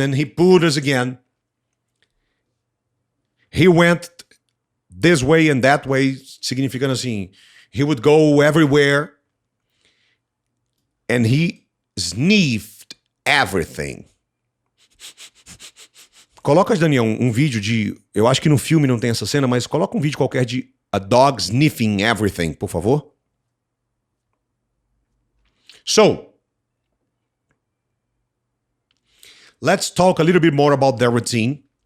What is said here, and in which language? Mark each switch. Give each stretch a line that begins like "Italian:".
English: And he pulled us again. He went this way and that way,
Portuguese: significando assim,
English: he would go everywhere. And he sniffed everything.
Portuguese: Coloca, Daniel, um vídeo de... Eu acho que no filme não tem essa cena, mas coloca um vídeo qualquer de
English: a dog sniffing everything,
Portuguese: por favor.
English: So, let's talk a little bit more about their routine.